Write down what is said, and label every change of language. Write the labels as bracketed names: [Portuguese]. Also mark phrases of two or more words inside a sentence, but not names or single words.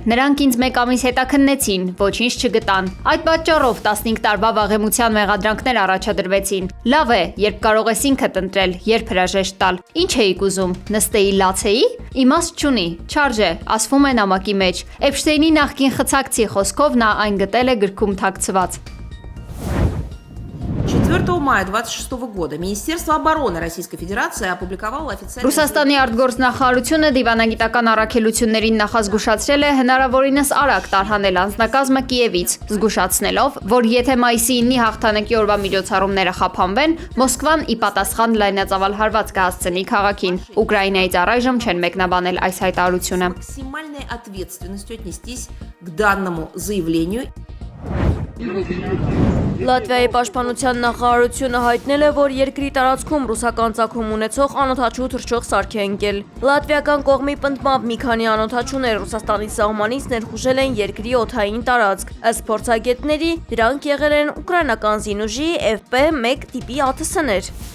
[Armenian] «Նրանք ինձ 1 ամիս հետաքննեցին, ոչինչ չգտան։ Այդ պատճառով 15 տարվա վաղեմության մեղադրանքներ առաջադրվեցին։ Լավ է, երբ կարող ես ինքդ ընտրել, երբ հրաժեշտ տալ։ Ինչ էիք ուզում, նստեի լացեի։ Իմաստ չունի, չարժ է», ասվում է նամակի մեջ։ Էփշտեյնի նախկին խցակցի խոսքով նա այն գտել է գրքում թաքցված։ [Russian] 4 мая 26 года Министерство обороны Российской Федерации опубликовало официальный... [Armenian] Ռուսաստանի արտգործնախարարությունը դիվանագիտական առաքելություններին նախազգուշացրել է հնարավորինս արագ տարհանել անձնակազմը Կիևից, զգուշացնելով, որ եթե մայիսի 9-ի հաղթանակի օրվա միջոցառումները խափանվեն, Մոսկվան ի պատասխան լայնածավալ հարված կհասցնի քաղաքին։ Ուկրաինայից առայժմ չեն մեկնաբանել այս հայտարարությունը։ [Russian] Максимальной ответственностью отнестись к данному заявлению. [Armenian] Լատվիայի պաշտպանության նախարարությունը հայտնել է, որ երկրի տարածքում ռուսական ծագում ունեցող անօդաչու թռչող սարք է ընկել։ Լատվիական կողմի պնդմամբ մի քանի անօդաչուներ Ռուսաստանի սահմանից ներխուժել են երկրի օդային տարածք։ Ըստ փորձագետների, դրանք եղել են ուկրաինական զինուժի FP-1 տիպի ԱԹՍ-ներ։